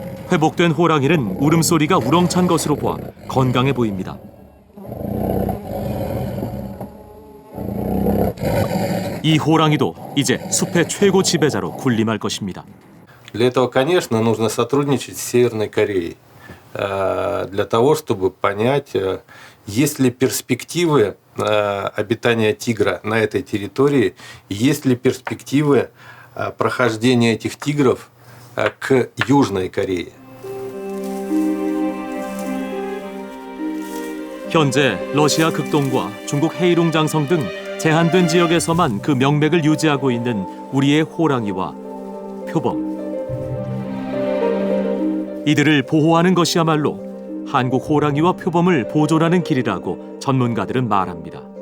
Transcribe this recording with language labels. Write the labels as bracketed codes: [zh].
[ko] 회복된 호랑이는 울음소리가 우렁찬 것으로 보아 건강해 보입니다. 이 호랑이도 이제 숲의 최고 지배자로 군림할 것입니다. [ru] Для этого, конечно, нужно сотрудничать с Северной Кореей для того, чтобы понять, есть ли перспективы обитания тигра на этой территории, есть ли перспективы прохождения этих тигров к Южной Корее. [ko] 현재 러시아 극동과 중국 헤이룽 장성 등 제한된 지역에서만 그 명맥을 유지하고 있는 우리의 호랑이와 표범. 이들을 보호하는 것이야말로 한국 호랑이와 표범을 보존하는 길이라고 전문가들은 말합니다.